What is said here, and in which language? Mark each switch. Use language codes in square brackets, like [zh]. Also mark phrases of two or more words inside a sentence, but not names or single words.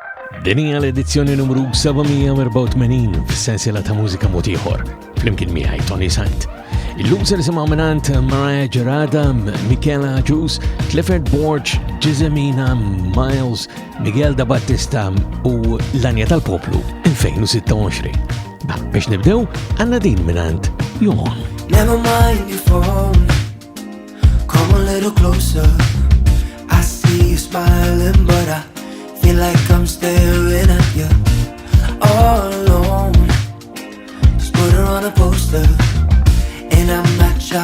[mt] Din hija l-edizzjoni numru 784 fis-sensiela ta' mużika mod ieħor flimkien miegħi Toni Sant. Illum se nisimgħu minant Mariah, Gerada, Michela Agius, Clifford, Borg, Ġiżimina, Myles, Miguel da Battista u L-Għanja tal-Poplu 2026. Biex nibdew għandna din minant Y.A.W.N. [en] Never mind your phone, come a little closer. I see you smiling, but I feel like I'm staring at you all alone. Just put her on a poster, and I'm not shy.